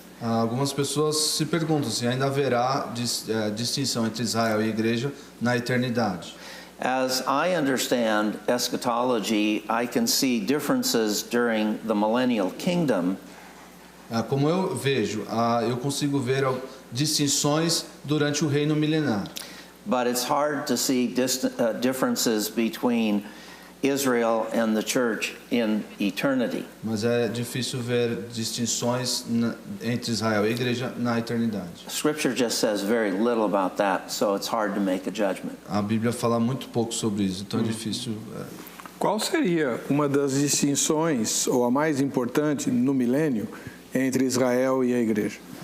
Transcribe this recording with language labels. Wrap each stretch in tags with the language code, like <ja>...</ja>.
<pt>Algumas pessoas se perguntam se ainda haverá distinção entre Israel e a igreja na eternidade.</pt> <en>As I understand eschatology, I can see differences during the millennial kingdom.</en> <pt>Como eu vejo, eu consigo ver distinções durante o reino milenar.</pt> <en>But it's hard to see differences between Israel and the church in eternity.</en> <pt>Mas é difícil ver distinções entre Israel e a igreja na eternidade.</pt> <en>Scripture just says very little about that, so it's hard to make a judgment.</en> <pt>A Bíblia fala muito pouco sobre isso, então é difícil. Qual seria uma das distinções, ou a mais importante no milênio, entre Israel e a igreja?</pt>